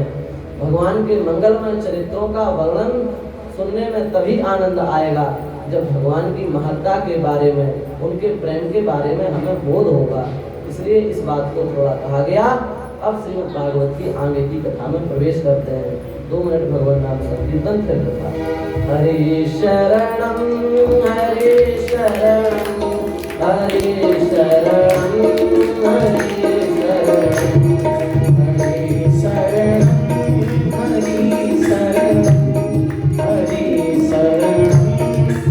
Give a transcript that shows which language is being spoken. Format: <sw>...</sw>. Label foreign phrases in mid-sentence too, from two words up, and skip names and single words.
<hi>भगवान के मंगलमय चरित्रों का वर्णन सुनने में तभी आनंद आएगा जब भगवान की महत्ता के बारे में, उनके प्रेम के बारे में हमें बोध होगा। इसलिए इस बात को थोड़ा कहा गया। अब श्रीमद् भागवत की आगे की कथा में प्रवेश करते हैं। 2 मिनट भगवान नाम संकीर्तन फिर कथा।</hi> <sa>हरे शरणम हरे शरणम हरे शरणम हरे शरणम हरे शरणम हरे शरणम हरे शरणम</sa>